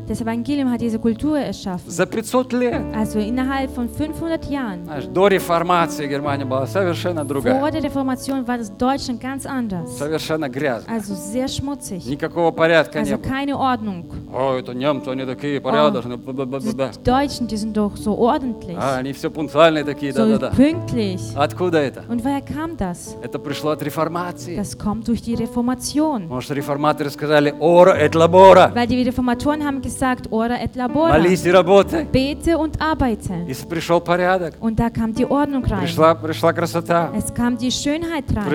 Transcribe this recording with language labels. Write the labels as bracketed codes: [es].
[de] Das Evangelium hat diese Kultur erschaffen. [ru] За 500 лет. [de] Also innerhalb von 500 Jahren. [ru] Знаешь, до Реформации Германия была совершенно другая. [de] Vor der Reformation war das Deutschland ganz anders. [ru] Совершенно грязно. [de] Also sehr schmutzig. [ru] Никакого порядка [de] also [ru] не [de] было. Keine Ordnung. [ru] О, это немцы, они такие порядочные. [de] Oh, die Deutschen, die sind doch so ordentlich. [ru] А, они все пунктуальные такие, [de] so [ru] да-да-да. [de] Pünktlich. [ru] Откуда это? [de] Und woher kam das? [ru] Это пришло от Реформации. [de] Das kommt durch die Reformation. [ru] Может, реформаторы сказали, [la] ora et labora. [de] Weil die Reformatoren haben gesagt, [la] ora et labora. [ru] Молись и работай. [de] Bete und arbeite. [ru] И пришел порядок. [de] Und da kam die Ordnung rein. [ru] Пришла красота. [de] Es kam die Schönheit rein.